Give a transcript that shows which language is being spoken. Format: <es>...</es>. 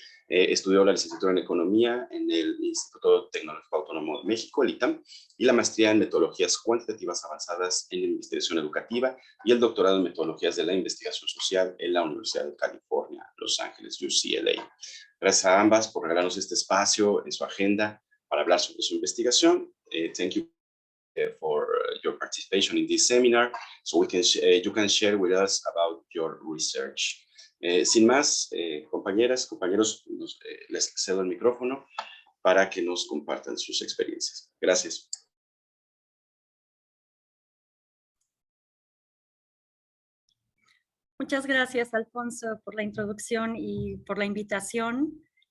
<es>Estudió la licenciatura en Economía en el Instituto Tecnológico Autónomo de México, el ITAM, y la maestría en Metodologías Cuantitativas Avanzadas en la Investigación Educativa y el doctorado en Metodologías de la Investigación Social en la Universidad de California, Los Ángeles, UCLA. Gracias a ambas por regalarnos este espacio en su agenda para hablar sobre su investigación.</es> <en>Thank you for your participation in this seminar, so you can share with us about your research.</en> <es>Sin más, compañeras, compañeros, les cedo el micrófono para que nos compartan sus experiencias. Gracias. Muchas gracias, Alfonso, por la introducción y por la invitación.</es>